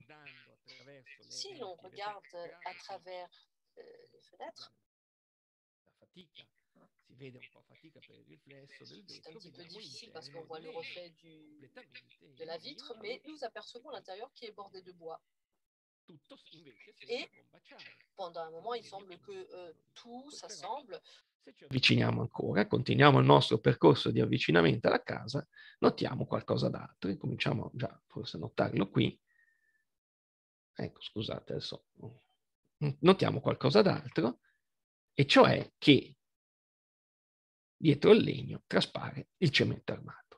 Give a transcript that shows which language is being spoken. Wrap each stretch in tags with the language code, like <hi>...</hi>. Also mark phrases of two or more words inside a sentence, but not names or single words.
<fr>Si l'on regarde à travers les fenêtres, c'est un petit peu difficile parce qu'on voit le reflet de la vitre, mais nous apercevons l'intérieur qui est bordé de bois. Et pendant un moment, il semble que tout s'assemble.</fr> <it>Se ci avviciniamo ancora, continuiamo il nostro percorso di avvicinamento alla casa, notiamo qualcosa d'altro, cominciamo già forse a notarlo qui. Ecco, scusate, adesso notiamo qualcosa d'altro, e cioè che dietro il legno traspare il cemento armato.</it>